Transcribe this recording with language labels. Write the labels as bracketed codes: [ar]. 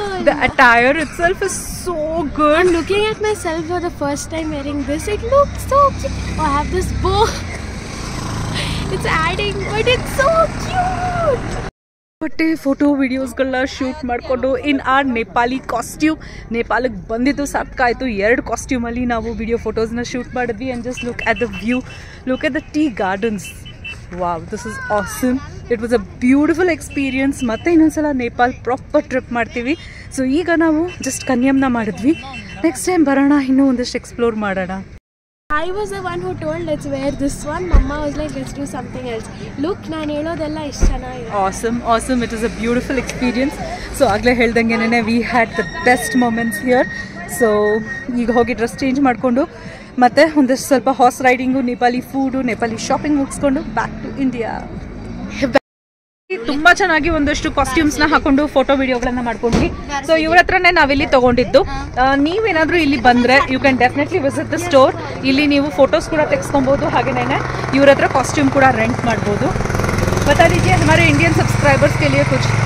[en] The attire itself is so good. I'm looking at myself for the first time wearing this. It looks so cute. Oh, I have this bow. It's adding, but it's so cute. [kn] ಬಟ್ಟೆ photo ವಿಡಿಯೋಸ್ಗಳನ್ನ shoot ಮಾಡಿಕೊಂಡು [en] In our Nepali costume. [kn] ನೇಪಾಳಕ್ಕೆ ಬಂದಿದ್ದು ಸಾಕಾಯಿತು. 2 ಕಾಸ್ಟ್ಯೂಮಲ್ಲಿ ನಾವು video ಫೋಟೋಸ್ನ shoot ಮಾಡಿದ್ವಿ. [en] And just look at the view, look at the tea gardens. Wow, this is awesome. It was a beautiful experience. [kn] ಮತ್ತೆ ಇನ್ನೊಂದ್ಸಲ Nepal proper trip ಮಾಡ್ತೀವಿ. So ಈಗ ನಾವು ಜಸ್ಟ್ ಕನ್ಯಂನ ಮಾಡಿದ್ವಿ. ನೆಕ್ಸ್ಟ್ ಟೈಮ್ ಬರೋಣ, ಇನ್ನೂ ಒಂದಷ್ಟು ಎಕ್ಸ್ಪ್ಲೋರ್ ಮಾಡೋಣ. [en] I was the one who told let's wear this one. Mama was like let's do something else. [kn] Look, ನಾನು ಹೇಳೋದೆಲ್ಲ ಇಷ್ಟ ಚೆನ್ನಾಗಿದೆ. [en] Awesome. It is a beautiful experience. So [kn] ಆಗಲೇ ಹೇಳ್ದಂಗೆನೇ [en] we had the best moments here. [kn] So ಈಗ ಹೋಗಿ dress change ಮಾಡಿಕೊಂಡು ಮತ್ತೆ ಒಂದಷ್ಟು ಸ್ವಲ್ಪ horse riding, Nepali food, Nepali shopping ಮುಗಿಸ್ಕೊಂಡು [en] Back to India. [kn] ತುಂಬ ಚೆನ್ನಾಗಿ ಒಂದಷ್ಟು ಕಾಸ್ಟ್ಯೂಮ್ಸ್ನ ಹಾಕೊಂಡು ಫೋಟೋ ವಿಡಿಯೋಗಳನ್ನ ಮಾಡ್ಕೊಂಡ್ವಿ. ಸೊ ಇವ್ರ ಹತ್ರನೇ ನಾವಿಲ್ಲಿ ತೊಗೊಂಡಿದ್ದು. ನೀವೇನಾದರೂ ಇಲ್ಲಿ ಬಂದರೆ [en] You can definitely visit the store. [kn] ಇಲ್ಲಿ ನೀವು ಫೋಟೋಸ್ ಕೂಡ ತೆಗೆಸ್ಕೊಬೋದು, ಹಾಗೆಯೇ ಇವ್ರ ಹತ್ರ ಕಾಸ್ಟ್ಯೂಮ್ ಕೂಡ ರೆಂಟ್ ಮಾಡ್ಬೋದು. [hi] बता दीजिए हमारे इंडियन सब्सक्राइबर्स के लिए कुछ.